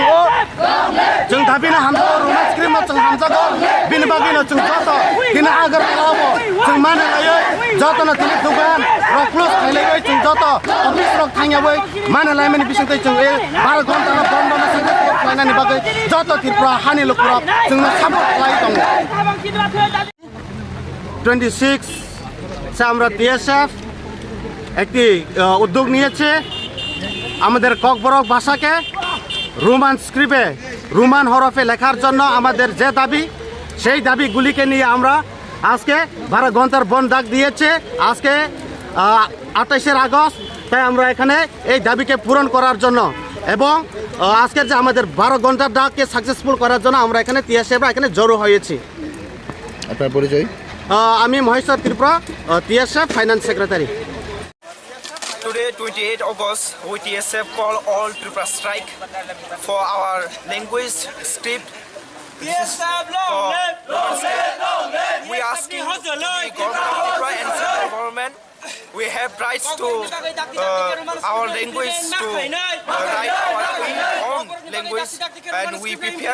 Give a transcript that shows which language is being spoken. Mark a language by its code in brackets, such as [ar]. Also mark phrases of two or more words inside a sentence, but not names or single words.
[trp] जों दाबिनो हामजागौ रमान स्क्रिप्टनो जों हामजागौ बिनि बागैनो जों जत दिनै आगरतलाबो जों मानिलायै जतनो दिनै दुगान रक क्लोज खालायबाय जों जत अफिस रक थांयाबै मानिलायमानि बिसंतै जों 12 घन्टानो बन्दनो सक्सेसफुल खालायनायनि बागै जत त्रिपुरा हानि लुकुर जोंनो सापर्ट खालाय दङ [bn] 26 से আমরা TSF একটি উদ্যোগ নিয়েছে আমাদের ককবরক ভাষাকে রোমান স্ক্রিপ্টে রোমান হরফে লেখার জন্য আমাদের যে দাবি সেই দাবিগুলিকে নিয়ে আমরা আজকে 12 ঘন্টার বন্ধ ডাক দিয়েছে আজকে 28 আগস্ট তাই আমরা এখানে এই দাবিকে পূরণ করার জন্য এবং আজকের যে আমাদের 12 ঘন্টার ডাককে সাকসেসফুল করার জন্য আমরা এখানে TSF এখানে জড়ো হয়েছি। আপনার পরিচয়? আমি মহেশ্বর ত্রিপুরা TSF ফাইন্যান্স সেক্রেটারি। [en] Today, 28 August, we TSF call all Tripura strike for our language script. We asking the government of Tripura and central government. We have rights to our language to write our own language, and we prepare.